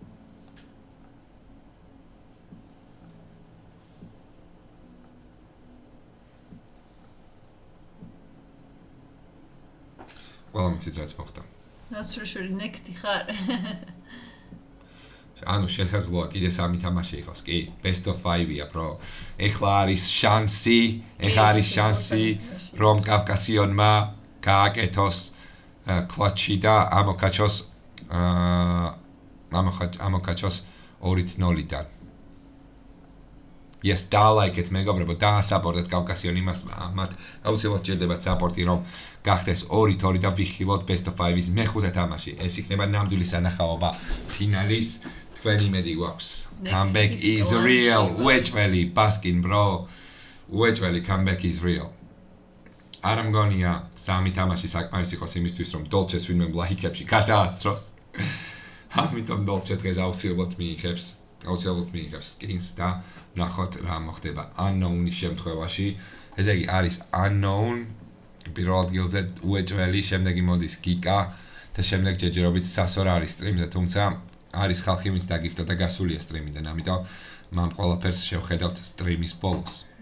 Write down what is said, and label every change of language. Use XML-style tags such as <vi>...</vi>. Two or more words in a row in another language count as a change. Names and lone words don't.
<ka>ყველა მიცით რაც მოხდა. ნაცრუშვილი next-ი ხარ. ანუ შესაძლოა კიდე 3 თამაში იყოს, კი?</ka> <en>Best of 5-ია, bro.</en> <ka>ეხლა არის შანსი, რომ კავკასიონმა გააკეთოს კლაჩი და ამოკაჩოს 2-0-დან. Yes, დაალაიქეთ მეგობრებო, დაასაპორტეთ კავკასიონ იმას, მათ აუცილებლად სჭირდებათ საპორტი, რომ გახდეს 2-2 და ვიხილოთ</ka> <en>Best of 5-ის</en> <ka>მეხუთე თამაში. ეს იქნება ნამდვილი სანახაობა ფინალის. თქვენი იმედი გვაქვს.</ka> <en>Comeback is real.</en> <ka>უეჭველი ბასკინ, bro. უეჭველი</ka> <en>comeback is real.</en> <ka>არ მგონია 3 თამაში საკმარისი იყოს იმისთვის, რომ დოლჩეს ვინმე ლაიქებში გადაასწროს. ამიტომ დოლჩე დღეს აუცილებლად მიიღებს skins და ნახოთ რა მოხდება unknown-ის შემთხვევაში. ესე იგი არის unknown პირველ ადგილზე უეჭველი, შემდეგი მოდის გიკა და შემდეგ ჯერჯერობით სასორ არის სტრიმზე, თუმცა არის ხალხი ვინც დაგიფთა და გასულია სტრიმიდან, ამიტომ მამ ყველაფერს შევხედავთ სტრიმის ბოლოს.</ka>